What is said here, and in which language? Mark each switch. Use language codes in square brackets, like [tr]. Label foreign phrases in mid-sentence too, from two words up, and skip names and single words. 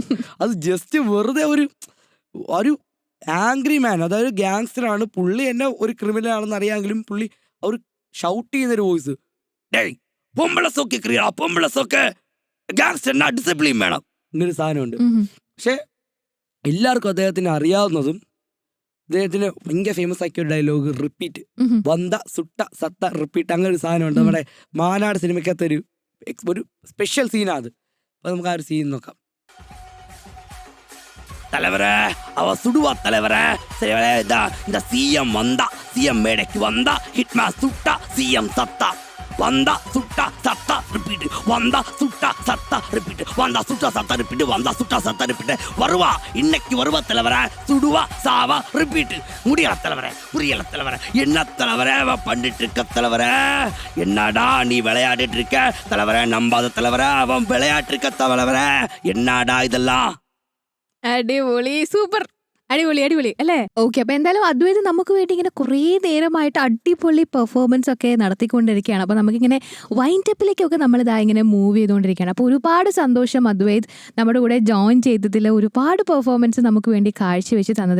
[ml] അത് ജസ്റ്റ് വെറുതെ ഒരു [en] angry man, [ml] അതായത് ഗാങ്സ്റ്ററാണ് പുള്ളി, എന്നെ ഒരു ക്രിമിനൽ ആണെന്ന് അറിയാമെങ്കിലും പുള്ളി അവർ ഷൗട്ട് ചെയ്യുന്നൊരു വോയിസ്, ഗാങ്സ്റ്ററിന് ഡിസിപ്ലിൻ വേണം എന്നൊരു സാധനമുണ്ട്. പക്ഷെ എല്ലാവർക്കും അദ്ദേഹത്തിന് അറിയാവുന്നതും അദ്ദേഹത്തിന് ഭയങ്കര ഫേമസ് ആക്കിയ ഒരു [en] dialogue repeat, [ta] வந்தா சுட்டா செத்தா [ml] റിപ്പീറ്റ്, അങ്ങനെ ഒരു സാധനമുണ്ട്. നമ്മുടെ മാനാട് സിനിമയ്ക്കകത്തൊരു ഒരു [en] special scene. [ml] അപ്പൊ നമുക്ക് ആ ഒരു സീൻ നോക്കാം. [ta] தலைவரே அவ சுடுவா தலைவரே, சரி இந்த சிஎம் வந்தா, சிஎம் மேடைக்கு வந்தா, ஹிட்மா சுட்டா, சிஎம் சத்தா, வந்தா சுட்டா சத்தா ரிப்பீட், வந்தா சுட்டா சத்தா ரிப்பீட், வந்தா சுட்டா சத்தா ரிப்பீட், வந்தா சுட்டா சத்தா ரிப்பீட். வருவா இன்னைக்கு வருவா தலைவரே, சுடுவா சாவா ரிப்பீட். முடியல தலைவரே, புரியல தலைவரே, என்ன தலைவரே அவ பண்ணிட்டு இருக்க தலைவரே, என்னடா நீ விளையாடிட்டு இருக்க தலைவரே, நம்பாத தலைவரே அவன் விளையாட்டு இருக்க தலைவரே, என்னடா இதெல்லாம். [ml] അടിപൊളി, സൂപ്പർ, അടിപൊളി അല്ലേ? ഓക്കെ, അപ്പൊ എന്തായാലും അദ്വൈത് നമുക്ക് വേണ്ടി ഇങ്ങനെ കുറേ നേരമായിട്ട് അടിപൊളി പെർഫോമൻസ് ഒക്കെ നടത്തിക്കൊണ്ടിരിക്കുകയാണ്. അപ്പൊ നമുക്കിങ്ങനെ വൈൻഡപ്പിലേക്കൊക്കെ നമ്മളിതാ ഇങ്ങനെ മൂവ് ചെയ്തുകൊണ്ടിരിക്കുകയാണ്. അപ്പോൾ ഒരുപാട് സന്തോഷം അദ്വൈത് നമ്മുടെ കൂടെ ജോയിൻ ചെയ്തതിൽ, ഒരുപാട് പെർഫോമൻസ് നമുക്ക് വേണ്ടി കാഴ്ചവെച്ച് തന്നതിൽ.